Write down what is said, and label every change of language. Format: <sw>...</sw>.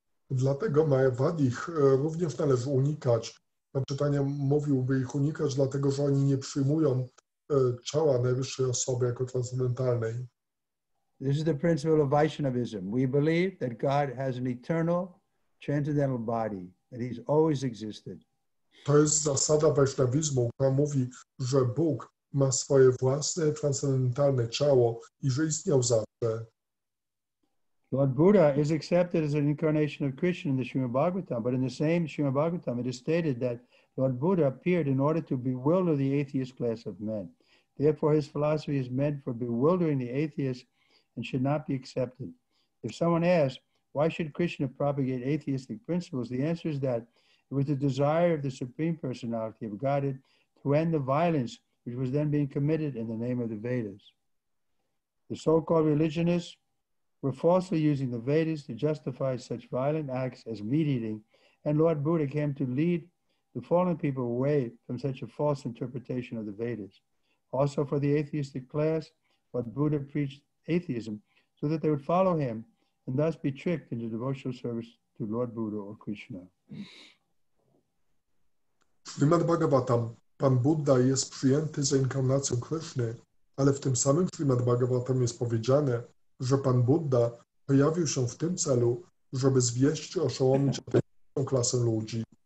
<pl>Dlatego Mayavadich również należy unikać. Czytania mówiłby ich unikać, dlatego że oni nie przyjmują ciała najwyższej osoby jako transcendentalnej.</pl> <en>This is the principle of Vaishnavism. We believe that God has an eternal, transcendental body, that he's always existed.</en> <pl>To jest zasada Vaishnavizmu, która mówi, że Bóg ma swoje własne, transcendentalne ciało i że istniał zawsze.</pl> <en>Lord Buddha is accepted as an incarnation of Krishna in the Srimad-Bhagavatam, but in the same Srimad-Bhagavatam it is stated that Lord Buddha appeared in order to bewilder the atheist class of men. Therefore, his philosophy is meant for bewildering the atheists and should not be accepted. If someone asks, why should Krishna propagate atheistic principles? The answer is that it was the desire of the Supreme Personality of Godhead to end the violence which was then being committed in the name of the Vedas. The so-called religionists were falsely using the Vedas to justify such violent acts as meat-eating, and Lord Buddha came to lead the fallen people away from such a false interpretation of the Vedas. Also for the atheistic class, Lord Buddha preached atheism so that they would follow him and thus be tricked into devotional service to Lord Buddha or Krishna.</en> <pl>W Srimad-Bhagavatam Pan Buddha jest przyjęty za inkarnacją Kryszny, ale w tym samym Srimad-Bhagavatam jest powiedziane, że Pan Buddha pojawił się w tym celu, żeby zwieść i oszołomić ateistyczną klasę ludzi.</pl>